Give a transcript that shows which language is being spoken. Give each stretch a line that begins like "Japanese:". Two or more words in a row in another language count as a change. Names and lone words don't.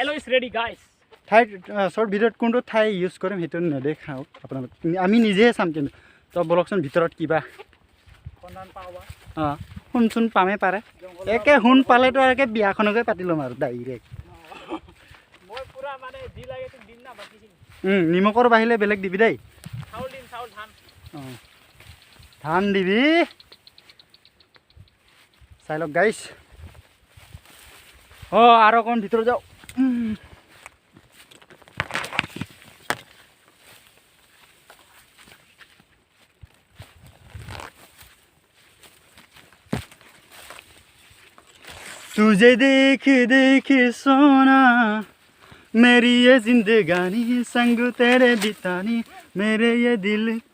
English: short video'
Assamese: ত কোনটো ঠাই ইউজ কৰিম সেইটো নেদেখাওঁ আপোনালোক আমি নিজেহে চাম কিন্তু তো বলকচোন ভিতৰত কিবা অঁ সোণ চোন পামেই পাৰে একে সোণ পালেতো একে বিয়াখনকে পাতি ল'ম আৰু ডাইৰেক্ট নিমখৰ বাহিৰে বেলেগ দিবি দেই অঁ ধান দিবি চাই লওক গাইছ অঁ আৰু অকণ ভিতৰত যাওঁ
Hindi: तुझे देख सोना मेरी ये जिंदगानी संग तेरे बितानी मेरे ये दिल